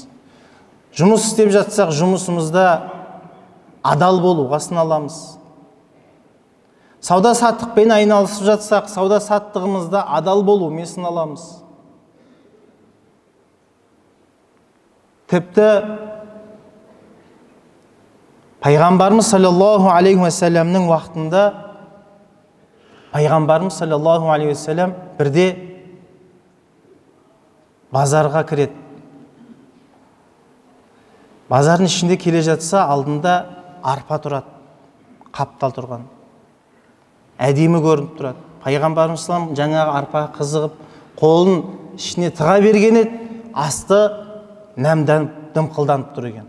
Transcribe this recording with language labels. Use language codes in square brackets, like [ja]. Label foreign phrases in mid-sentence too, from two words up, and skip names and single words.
[kk] Жұмыс істеп жатсақ, жұмысымызда адал болуға сыналамыз. Сауда саттықпен айналысып жатсақ, сауда саттығымызда адал болумен сыналамыз. Тіпті Пайғамбарымыз [ar] صلى الله عليه وسلم [kk] уақытында Пайғамбарымыз [ar] صلى الله عليه وسلم [kk] бірде базарға кіреді. Базардың ішінде келе жатса, алдында арпа тұрады, қаптал тұрған. Әдемі көрініп тұрады. Пайғамбарымыз салам жаңағы арпа қызығып, қолын ішіне тыға берген еді, асты нәмданып, дымқылданып тұр екен.